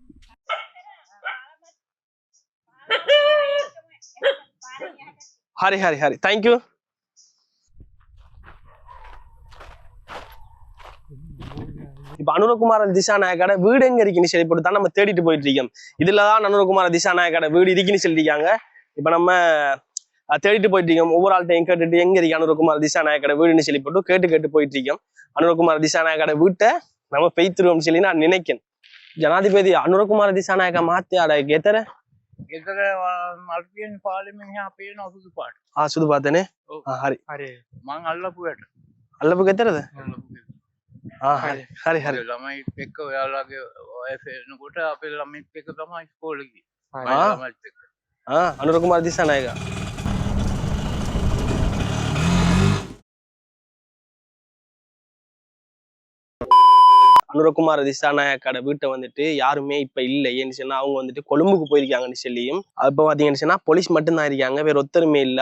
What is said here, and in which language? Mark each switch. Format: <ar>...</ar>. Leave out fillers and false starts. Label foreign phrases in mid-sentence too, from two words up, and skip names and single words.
<si>හරි හරි හරි</si> <en>thank you.</en> <ta>இப்ப அனுரகுமார திசாநாயக்கார வீடு எங்க இருக்குன்னு சொல்லி போட்டு தான் நம்ம தேடிட்டு போயிட்டு இருக்கோம். இதுலதான் அனுரகுமார திசாநாயக்கார வீடு இருக்குன்னு சொல்லியிருக்காங்க. இப்ப நம்ம தேடிட்டு போயிட்டு இருக்கோம். ஒவ்வொரு ஆள்கிட்டையும் கேட்டுட்டு எங்க இருக்கு அனுரகுமார திசாநாயக்கார வீடுன்னு சொல்லி போட்டு கேட்டு போயிட்டு இருக்கோம். அனுரகுமார திசாநாயக்கார வீட்டை நம்ம பெய்த்துருவோம் சொல்லி நான் நினைக்கிறேன்.</ta> <si>ජනාධිපති අනුරකුමාර දිසානායක මහත්තයාට ගෙදර මල්පියෙන් පාලෙමින් එහා පේන සුදු පාට. සුදු පාටනේ. හරි. හරි. මං අල්ලපුවට. අල්ලපු ගෙදරද? හරි. හරි හරි. ළමයි එක්ක ඔයාලගේ වයස එනකොට අපේ ළමයිත් එක්ක තමයි ඉස්කෝලේ ගියේ. අනුරකුමාර දිසානායක.</si> <ta>அனுரகுமார திசாநாயக்கார வீட்டை வந்துட்டு யாருமே இப்ப இல்லை. ஏன்னு சொன்னா அவங்க வந்துட்டு கொழும்புக்கு போயிருக்காங்கன்னு சொல்லியும் இப்ப பாத்தீங்கன்னு சொன்னா போலீஸ் மட்டும்தான் இருக்காங்க, வேற ஒருத்தருமே இல்லை.</ta>